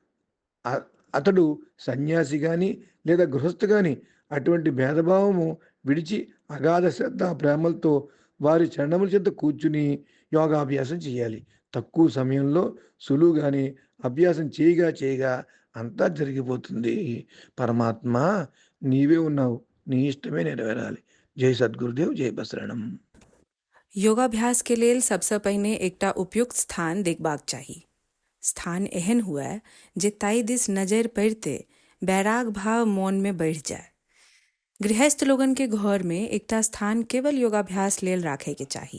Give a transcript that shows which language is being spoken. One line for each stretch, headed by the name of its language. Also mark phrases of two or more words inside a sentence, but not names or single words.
Telugu: అతడు సన్యాసి కానీ లేదా గృహస్థు కానీ అటువంటి భేదభావము విడిచి అగాధ శ్రద్ధ ప్రేమలతో వారి చరణముల చెంత కూర్చుని యోగాభ్యాసం చేయాలి. తక్కువ సమయంలో సులువుగానే అభ్యాసం చేయగా చేయగా అంతా జరిగిపోతుంది. పరమాత్మ నీవే ఉన్నావు, నీ ఇష్టమే నెరవేరాలి.
Maithili: जय सद्गुरुदेव, जय बसरणम। योगाभ्यास के लेल सबसे पहिने एकटा उपयुक्त स्थान देखबाक चाही। स्थान एहन हुए जे ताई दिस नजर पड़ते बैराग भाव मौन में बढ़ जाए। गृहस्थ लोगन के घर में एकटा स्थान केवल योगाभ्यास लेल राखे के चाही।